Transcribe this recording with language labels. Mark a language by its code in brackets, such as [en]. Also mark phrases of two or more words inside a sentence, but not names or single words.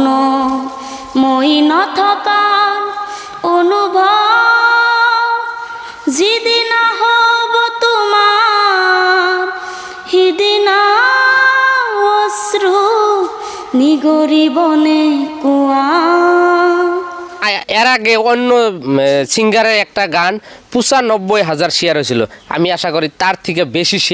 [as] মই নথকাৰ অনুভৱ যিদিনা হ'ব তোমাৰ, সিদিনা অশ্ৰু নিগৰিবনে কুৱা। [bn] এর আগে অন্য সিঙ্গারের একটা গান 95,000 শেয়ার হয়েছিল। আমি আশা করি তার থেকে বেশি শেয়ার